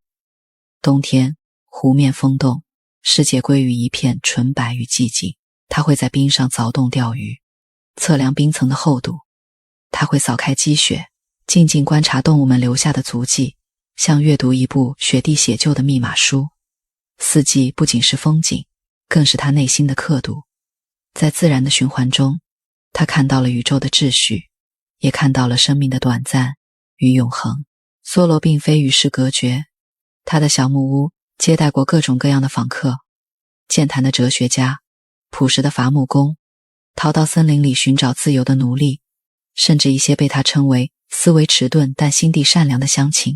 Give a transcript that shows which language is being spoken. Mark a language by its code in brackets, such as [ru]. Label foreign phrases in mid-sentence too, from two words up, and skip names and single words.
[zh] 冬天，湖面風動，世界歸於一片純白與寂靜。他會在冰上鑿洞釣魚，測量冰層的厚度。他會掃開積雪，靜靜觀察動物們留下的足跡，像閱讀一部雪地寫就的密碼書。四季不僅是風景，更是他內心的刻度。在自然的循環中，他看到了宇宙的秩序，也看到了生命的短暫與永恆。梭羅並非與世隔絕，他的小木屋接待過各種各樣的訪客，健談的哲學家，朴實的伐木工，逃到森林裡尋找自由的奴隸，甚至一些被他稱為思維遲鈍但心地善良的鄉親。